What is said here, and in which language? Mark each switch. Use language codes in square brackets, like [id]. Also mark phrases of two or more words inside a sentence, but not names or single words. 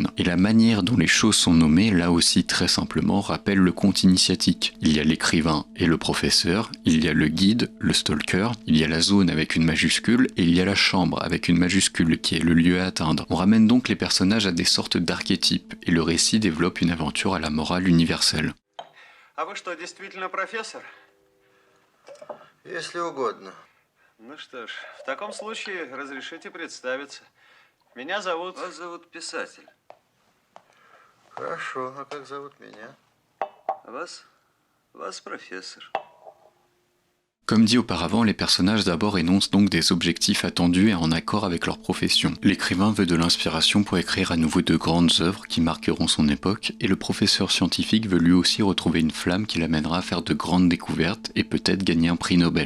[fr] Et la manière dont les choses sont nommées, là aussi très simplement, rappelle le conte initiatique. Il y a l'écrivain et le professeur, il y a le guide, le stalker, il y a la zone avec une majuscule et il y a la chambre avec une majuscule qui est le lieu à atteindre. On ramène donc les personnages à des sortes d'archétypes, et le récit développe une aventure à la morale universelle. [ru] А вы что, действительно профессор? Если угодно. Ну что ж, в таком случае разрешите представиться. Меня зовут... Вас зовут писатель. Хорошо, а как зовут меня? Вас? Вас профессор. [fr] Comme dit auparavant, les personnages d'abord énoncent donc des objectifs attendus et en accord avec leur profession. L'écrivain veut de l'inspiration pour écrire à nouveau de grandes œuvres qui marqueront son époque, et le professeur scientifique veut lui aussi retrouver une flamme qui l'amènera à faire de grandes découvertes et peut-être gagner un prix Nobel.